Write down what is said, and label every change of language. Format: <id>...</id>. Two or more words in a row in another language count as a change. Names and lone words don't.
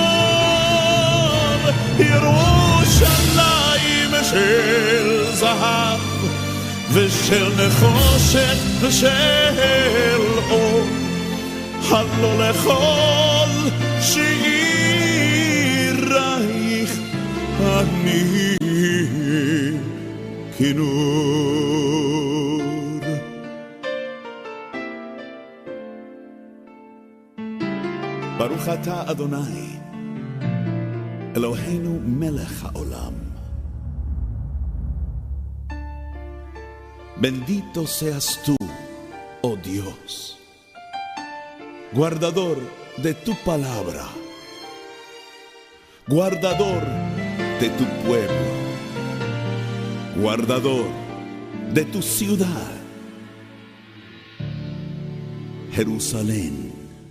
<he>ירושלים ירושלים של זהב ושל נחושת ושל אור, הלא לכל שירייך אני כינור. ברוך אתה אדוני אלוהינו מלך העולם.</he> <es>Bendito seas tú, oh Dios, guardador de tu palabra, guardador de tu pueblo, guardador de tu ciudad, Jerusalén.</es>